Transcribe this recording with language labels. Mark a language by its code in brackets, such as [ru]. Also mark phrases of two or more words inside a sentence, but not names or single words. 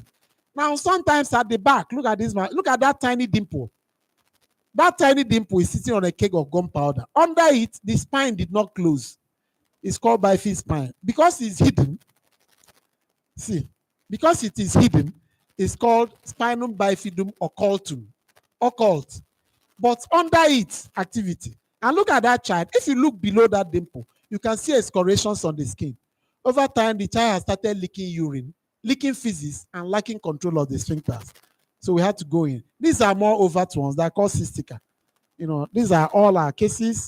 [en] Now, sometimes at the back, look at this man. Look at that tiny dimple. That tiny dimple is sitting on a keg of gunpowder. Under it, the spine did not close. It's called bifid spine. Because it's hidden, see, because it is hidden, it's called [la] spinum bifidum occultum. [en] Occult. But under its activity, and look at that child. If you look below that dimple, you can see excoriations on the skin. Over time, the child has started leaking urine, leaking feces, and lacking control of the sphincters. So we had to go in. These are more overt ones that are called cystica. You know, these are all our cases.